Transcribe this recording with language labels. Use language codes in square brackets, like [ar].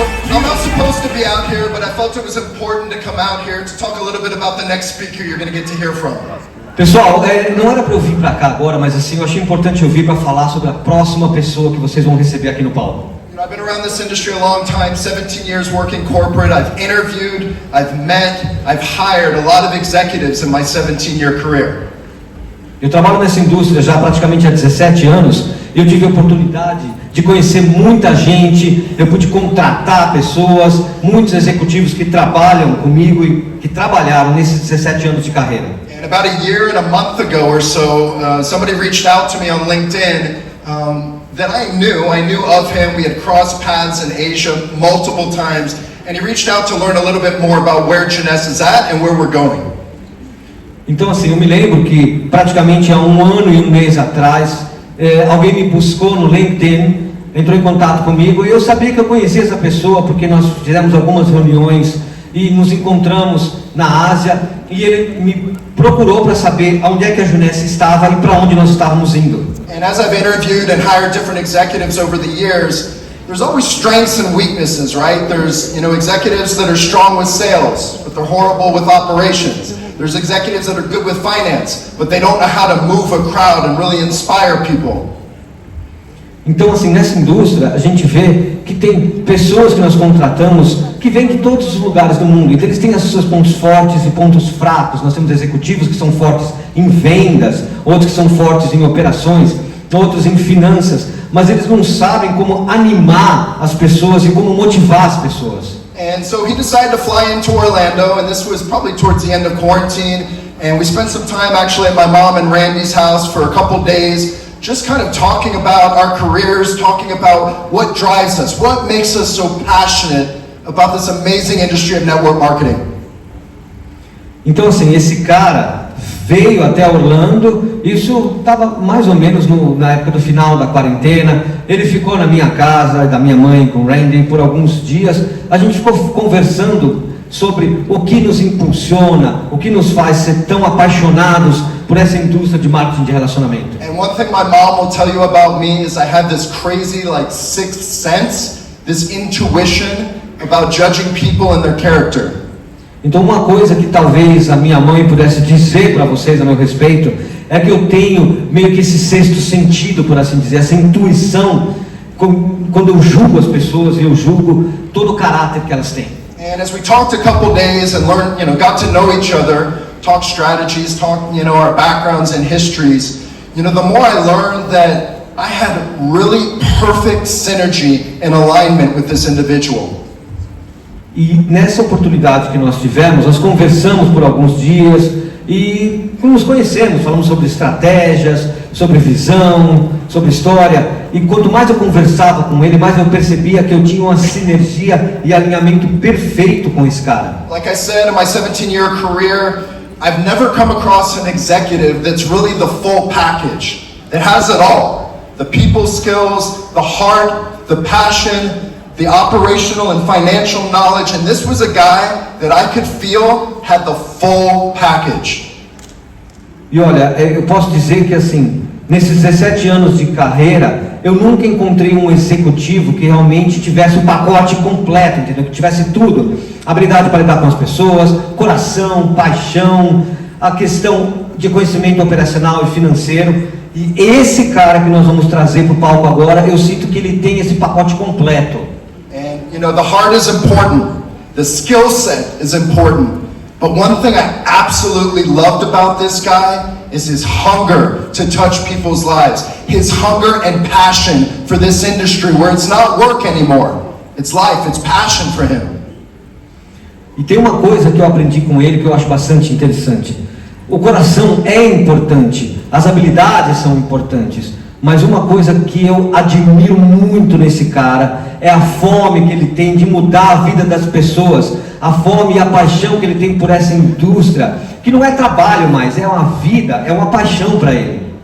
[en] I'm not supposed to be out here, but I felt it was important to come out here to talk a little bit about the next speaker you're going to get to hear from. [pt] Pessoal, não era para eu vir para cá agora, mas assim, eu achei importante eu vir para falar sobre a próxima pessoa que vocês vão receber aqui no palco. [en] I've been around this industry a long time, 17 years working corporate. I've interviewed, I've met, I've hired a lot of executives in my 17-year career. [pt] Eu trabalho nessa indústria já praticamente há 17 anos eu tive a oportunidade de conhecer muita gente, eu pude contratar pessoas, muitos executivos que trabalham comigo e que trabalharam nesses 17 anos de carreira. [en] And about a year and a month ago or so, somebody reached out to me on LinkedIn that I knew of him. We had crossed paths in Asia multiple times, and he reached out to learn a little bit more about where Jeunesse is at and where we're going. [pt] Então assim, eu me lembro que praticamente há 1 ano e 1 mês atrás, alguém me buscou no LinkedIn, entrou em contato comigo, e eu sabia que eu conhecia essa pessoa porque nós fizemos algumas reuniões e nos encontramos na Ásia, e ele me procurou para saber onde é que a Jeunesse estava e para onde nós estávamos indo. [en] And as I've interviewed and hired different executives over the years, there's always strengths and weaknesses, right? There's, executives that are strong with sales, but they're horrible with operations. There's executives that are good with finance, but they don't know how to move a crowd and really inspire people. [pt] Então, assim, nessa indústria, a gente vê que tem pessoas que nós contratamos que vêm de todos os lugares do mundo. Então, eles têm os seus pontos fortes e pontos fracos. Nós temos executivos que são fortes em vendas, outros que são fortes em operações, outros em finanças. Mas eles não sabem como animar as pessoas e como motivar as pessoas. [en] And so he decided to fly into Orlando, and this was probably towards the end of quarantine. And we spent some time actually at my mom and Randy's house for a couple days, just kind of talking about our careers, talking about what drives us, what makes us so passionate about this amazing industry of network marketing. [pt] Então assim, esse cara veio até Orlando, isso estava mais ou menos na época do final da quarentena. Ele ficou na minha casa, da minha mãe, com o Randy, por alguns dias. A gente ficou conversando sobre o que nos impulsiona, o que nos faz ser tão apaixonados por essa indústria de marketing de relacionamento. [en] And one thing my mom will tell you about me is I have this crazy sixth sense, this intuition about judging people and their character. [pt] Então uma coisa que talvez a minha mãe pudesse dizer para vocês a meu respeito é que eu tenho meio que esse sexto sentido, por assim dizer, essa intuição quando eu julgo as pessoas e eu julgo todo o caráter que elas têm. [en] And as we talked a couple days and learned, got to know each other, talk strategies, talk, our backgrounds and histories, the more I learned that I had really perfect synergy and alignment with this individual. [pt] E nessa oportunidade que nós tivemos, nós conversamos por alguns dias e nos conhecemos, falamos sobre estratégias, sobre visão, sobre história. E quanto mais eu conversava com ele, mais eu percebia que eu tinha uma sinergia e alinhamento perfeito com esse cara. [en] Like I said, in my 17-year career, I've never come across an executive that's really the full package. It has it all. The people skills, the heart, the passion, the operational and financial knowledge, and this was a guy that I could feel had the full package. [pt] E olha, eu posso dizer que assim, nesses 17 anos de carreira, eu nunca encontrei um executivo que realmente tivesse o pacote completo, entendeu? Que tivesse tudo. Habilidade para lidar com as pessoas, coração, paixão, a questão de conhecimento operacional e financeiro. E esse cara que nós vamos trazer para o palco agora, eu sinto que ele tem esse pacote completo. [en] And the heart is important, the skill set is important, but one thing I absolutely loved about this guy is his hunger to touch people's lives, his hunger and passion for this industry where it's not work anymore, it's life, it's passion for him. [pt] E tem uma coisa que eu aprendi com ele que eu acho bastante interessante. O coração é importante, as habilidades são importantes, mas uma coisa que eu admiro muito nesse cara é a fome que ele tem de mudar a vida das pessoas, a fome e a paixão que ele tem por essa indústria, que não é trabalho mais, é uma vida, é uma paixão para ele.